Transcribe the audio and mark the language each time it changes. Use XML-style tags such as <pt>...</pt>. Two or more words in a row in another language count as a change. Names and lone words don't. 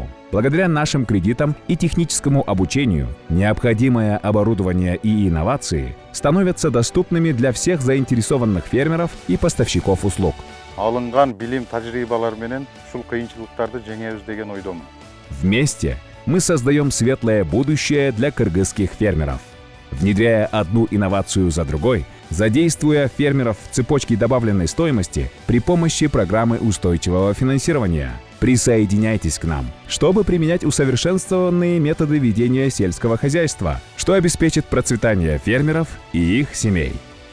<ru>Благодаря нашим кредитам и техническому обучению необходимое оборудование и инновации становятся доступными для всех заинтересованных фермеров и поставщиков услуг.</ru> <ky>Алынган билим тажрыйбалар менен ушул кыйынчылыктарды жеңебиз деген ойдомун.</ky> <ru>Вместе мы создаем светлое будущее для кыргызских фермеров. Внедряя одну инновацию за другой, задействуя фермеров в цепочке добавленной стоимости при помощи программы устойчивого финансирования. Присоединяйтесь к нам, чтобы применять усовершенствованные методы ведения сельского хозяйства, что обеспечит процветание фермеров и их семей.</ru>